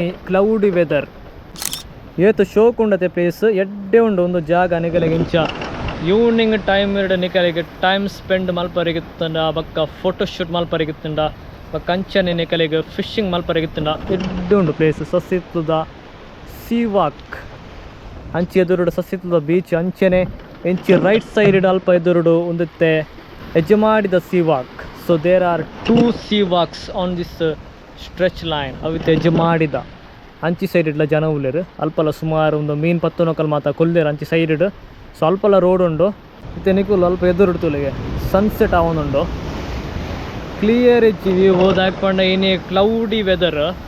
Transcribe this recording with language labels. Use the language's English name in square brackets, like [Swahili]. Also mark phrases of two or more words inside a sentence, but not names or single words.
[English] cloudy weather [Tulu] ಏತು ಶೋಕ್ ಉಂಡತೆ ಪ್ಲೇಸ್ ಎಡ್ಡೆ ಉಂಡು ಒಂದು ಜಾಗ ನಿಕಲೆಗೆ ಇಂಚ [English] evening time [Tulu] ಇರಡು ನಿಕಲೆಗೆ [English] time spend [Tulu] ಮಲ್ಪರಿಗಿತ್ತಂಡ ಬಕ್ಕ ಫೋಟೋಶೂಟ್ ಮಲ್ಪರಿಗಿತ್ತಂಡ ಬಕ್ಕ ಅಂಚನೆ ನಿಕಲೆಗೆ ಫಿಶಿಂಗ್ ಮಲ್ಪರಿಗಿತ್ತಂಡ ಎಡ್ಡೆ ಉಂಡು ಪ್ಲೇಸ್ ಸಸ್ಸಿತ್ಲುದ ಸೀವಾಕ್ ಅಂಚೆ ಎದುರುಡು ಸಸ್ಸಿತ್ಲುದ ಬೀಚ್ ಅಂಚನೆ ಎಂಚಿ [English] right side [Tulu] ಅಲ್ಪ ಎದುರುಡು ಒಂದಿತ್ತೆ ಯಜಮಾಡಿದ ಸೀವಾಕ್. [English] so there are 2 seawalks on this stretch line [Tulu] ಅವಿತ್ತೆ ಯಜಮಾಡಿದ ಅಂಚಿ ಸೈಡ್ ಇಡ್ಲ ಜನ ಉಳ್ಳೇರು ಅಲ್ಪಲ ಸುಮಾರು ಒಂದು ಮೀನು ಪತ್ತೊನಕಲ್ ಮಾತ ಕೊಲ್ಲೇರು ಅಂಚಿ ಸೈಡ್. ಸೊ ಅಲ್ಪಲ ರೋಡ್ ಉಂಡು ಇತ್ತೆ ನಿಕುಲು ಅಲ್ಪ ಎದುರುಡು ತುಲಿಗೆ ಸನ್ಸೆಟ್ ಆವೊಂದುಂಡು ಕ್ಲಿಯರ್ ಇಜ್ಜಿ ವ್ಯೂ ಹೋದಾಕೊಂಡ ಏನೇ [English] cloudy weather.